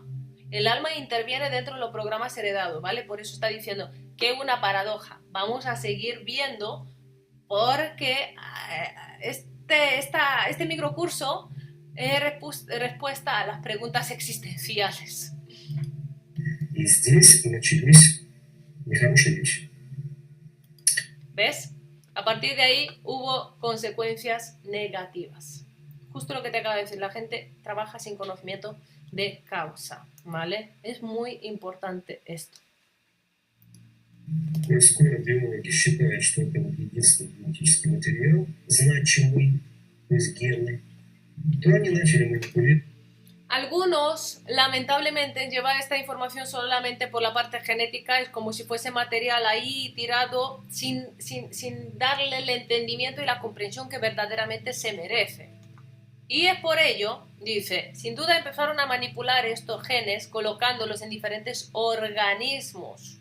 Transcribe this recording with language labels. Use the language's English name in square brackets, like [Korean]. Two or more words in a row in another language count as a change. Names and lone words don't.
[Spanish] El alma interviene dentro de los programas heredados, ¿vale? Por eso está diciendo que es una paradoja. Vamos a seguir viendo porque este microcurso es respuesta a las preguntas existenciales. [Russian] И здесь начались нехорошие вещи. [Spanish] ¿Ves? A partir de ahí hubo consecuencias negativas. Justo lo que te acabo de decir, la gente trabaja sin conocimiento de causa, ¿vale? Es muy importante esto. [Russian] Коль скоро биологи считают, что это единственный генетический материал, значимый, то есть гены, то они начали манипулировать. [Spanish] Algunos, lamentablemente, llevan esta información solamente por la parte genética, es como si fuese material ahí tirado sin darle el entendimiento y la comprensión que verdaderamente se merece. Y es por ello, dice, sin duda empezaron a manipular estos genes colocándolos en diferentes organismos.